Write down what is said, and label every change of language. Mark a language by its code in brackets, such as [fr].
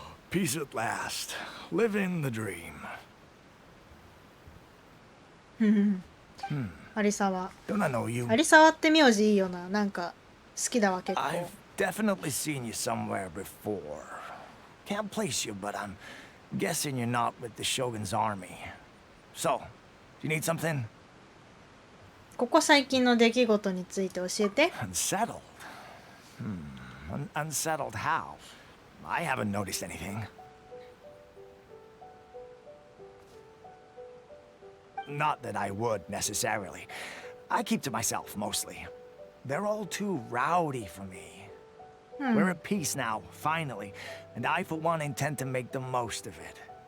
[en] Peace at last. Living the dream. [ja] 有沢。 [en] Don't I know you? [ja] 有沢って名字いいよな。なんか好きだわ結構。 [en] I've definitely seen you somewhere before. Can't place you, but I'm guessing you're not with the Shogun's army. So, do you need something? [ja] ここ最近の出来事について教えて。 [en] Unsettled? Unsettled how? I haven't noticed anything. Not that I would, necessarily. I keep to myself, mostly. They're all too rowdy for me. We're at peace now, finally, and I, for one, intend to make the most of it.